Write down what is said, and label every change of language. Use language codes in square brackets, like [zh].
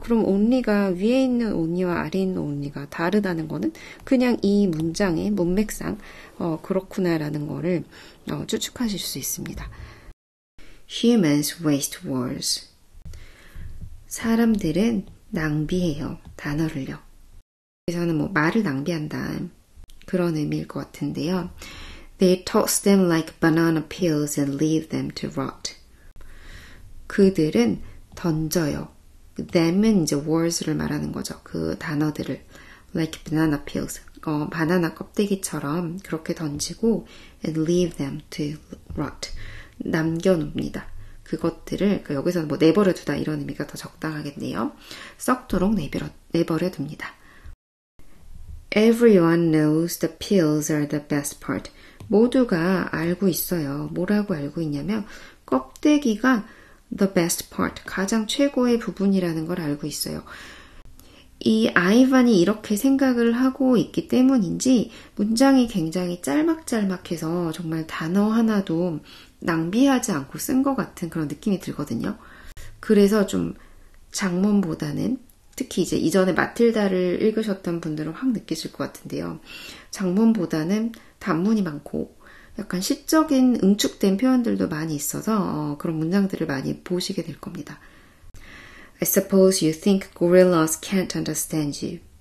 [ko] 그럼 only가 위에 있는 only와 아래에 있는 only가 다르다는 거는 그냥 이 문장의 문맥상 그렇구나라는 거를 추측하실 수 있습니다. [en] Humans waste words. [ko] 사람들은 낭비해요. 단어를요. 그래서는 뭐 말을 낭비한다. 그런 의미일 것 같은데요. [en] They toss them like banana peels and leave them to rot. [ko] 그들은 던져요. them은 이제 words를 말하는 거죠. 그 단어들을 [en] like banana peels. [ko] 바나나 껍데기처럼 그렇게 던지고 [en] and leave them to rot. [ko] 남겨놓습니다. 그것들을 여기서는 뭐 내버려 두다 이런 의미가 더 적당하겠네요. 썩도록 내버려 둡니다. [en] Everyone knows the peels are the best part. [ko] 모두가 알고 있어요. 뭐라고 알고 있냐면 껍데기가 [en] the best part, [ko] 가장 최고의 부분이라는 걸 알고 있어요. 이 아이반이 이렇게 생각을 하고 있기 때문인지 문장이 굉장히 짤막짤막해서 정말 단어 하나도 낭비하지 않고 쓴 것 같은 그런 느낌이 들거든요. 그래서 좀 장문보다는 특히 이제 이전에 마틸다를 읽으셨던 분들은 확 느끼실 것 같은데요. 장문보다는 단문이 많고 약간 시적인 응축된 표현들도 많이 있어서 그런 문장들을 많이 보시게 될 겁니다. [en] I suppose you think gorillas can't understand you.